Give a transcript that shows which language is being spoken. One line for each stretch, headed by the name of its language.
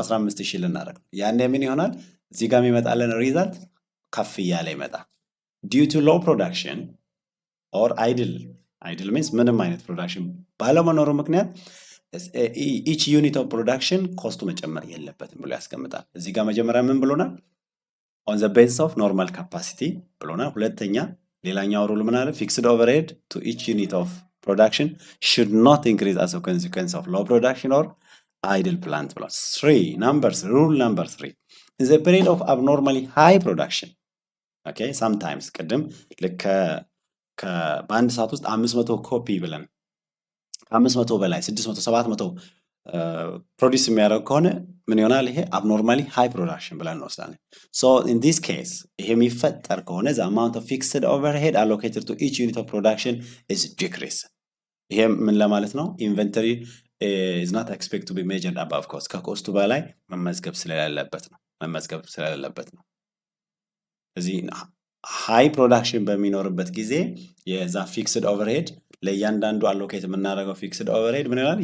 Amharic: 15000 ልናደርግ ነው። ያኔ ምን ይሆናል? እዚህ ጋር የሚመጣልን ሪዛልት ከፍ እያለ ይመጣል።
English: due to low production or idle
Amharic: means ምንም አይነት ፕሮዳክሽን ባለመኖሩ ምክንያት
English: each unit of production
Amharic: ኮስቱ መጨመር የለበትም ብሎ ያስቀምጣል። እዚህ ጋር መጀመሪያ ምን ብሎናል?
English: on the basis of normal capacity
Amharic: ብሎናል። ሁለተኛ ሌላኛው ሩል ምን አለ?
English: fixed overhead to each unit of production should not increase as a consequence of low production or idle plant
Amharic: ብሏል።
English: rule number 3 in the period of abnormally high production okay sometimes
Amharic: ቅድም ልክ በአንድ ሰዓት ውስጥ 500 ኮፒ ብለን ከ500 በላይ 600 700 ፕሮዲዩስ የሚያደርግ ከሆነ ምን ይሆናል? ይሄ
English: abnormally high production
Amharic: ብለን እንወስዳለን።
English: so in this case
Amharic: ይሄ የሚፈጠር ከሆነ
English: the amount of fixed overhead allocated to each unit of production is decreased።
Amharic: ይሄ ምን ለማለት ነው?
English: inventory is not expected to be measured above cost
Amharic: ከኮስቱ በላይ መመዝገብ ስለሌለበት ነው። እዚህ ሃይ ፕሮዳክሽን በሚኖርበት ጊዜ የዛ ፊክስድ ኦቨርሄድ ለእያንዳንዱ አሎኬት የምናደርገው ፊክስድ ኦቨርሄድ ምን ይላል?